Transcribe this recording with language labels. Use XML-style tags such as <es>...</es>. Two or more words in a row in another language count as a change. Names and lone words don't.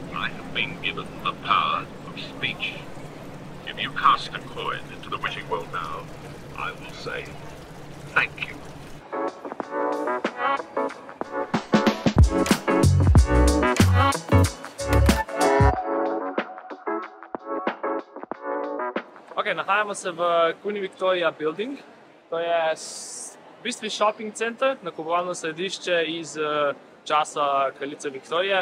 <en>I have been given the power of speech. If you cast a coin into the wishing well now, I will say thank you.</en> <sl>Ok, nahajamo se v Queen Victoria Building. To je v bistvu</sl> <en>shopping center,</en> <sl>nakupovalno središče iz časa kraljice Viktorije.</sl>